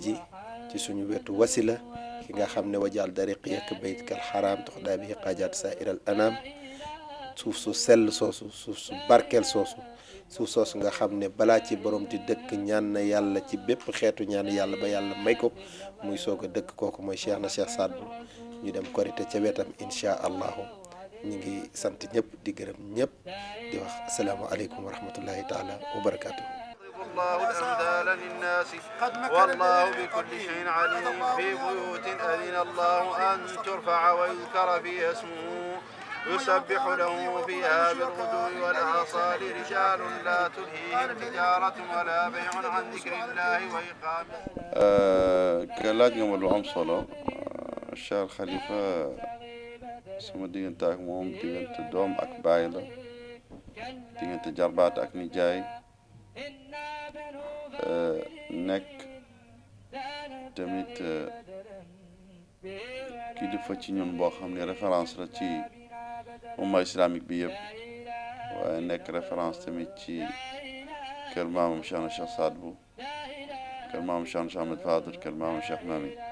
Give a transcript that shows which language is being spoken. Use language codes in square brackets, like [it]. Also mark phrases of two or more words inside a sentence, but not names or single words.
[wo] ji ci suñu wetu wasila ki nga xam ne wajaal dariqi yak baytkal xaraam tox daa bi xaajaat sairal anam suuf su sell soosu suuf su barkeel soosu suuf soosu nga xam ne balaa ci borom di dëkk ñaan na yàlla ci bépp xeetu ñaan yàlla ba yàlla may ko muy soog a dëkk kooku mooy Cheikh Saad Bou ñu dem korite ca wetam [ar] إن شاء الله [wo] ñu ngi sant ñëpp di gërëm ñëpp di wax [ar] السلام عليكم ورحمة الله تعالى وبركاته الله الأمثال للناس والله بكل شيء عليم في بيوت أذن الله أن ترفع ويذكر فيها اسمه يسبح له فيها بالغدو والآصال رجال لا تلهيهم تجارة ولا بيع عن ذكر الله وإقام [wo] laaj nga ma lu am solo Cheikh Khalifa sama diggante ak moom diggante doom ak baay la diggante jarbaat ak nijaay nekk tamit kilifa ci ñun boo xam ne référence la ci umma islamique bi yëpp waaye nekk référence tamit ci kër maamam Cheikh Saad Bou kër maamam Cheikh Ahmed Fadel kër maamam Cheikh Mami